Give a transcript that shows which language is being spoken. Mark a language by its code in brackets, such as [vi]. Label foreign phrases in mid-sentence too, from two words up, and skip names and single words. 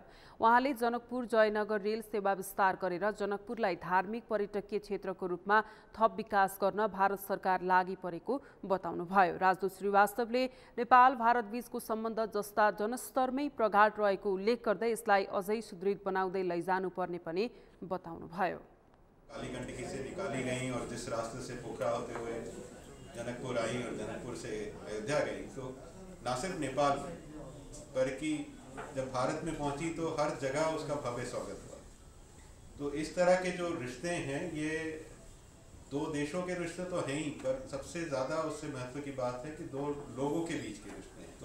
[ne] उहाँले जनकपुर जयनगर रेल सेवा विस्तार गरेर जनकपुरलाई धार्मिक पर्यटकीय क्षेत्रको रूपमा थप विकास गर्न भारत सरकार लागि परेको बताउनुभयो। राजदूत श्रीवास्तवले नेपाल भारत बीचको सम्बन्ध जस्ता जनस्तरमै प्रगाढ रहेको उल्लेख गर्दै यसलाई अझै सुदृढ बनाउँदै लैजानुपर्ने पनि बताउनुभयो। [hi] काली गंडकी से निकाली गई और जिस रास्ते से पोखरा होते हुए जनकपुर आई और जनकपुर से अयोध्या गई, तो न सिर्फ नेपाल बल्कि जब भारत में पहुंची तो हर जगह उसका भव्य स्वागत हुआ। तो इस तरह के जो रिश्ते हैं ये दो देशों के रिश्ते तो हैं ही, पर सबसे ज़्यादा उससे महत्व की बात है कि दो लोगों के बीच के रिश्ते हैं।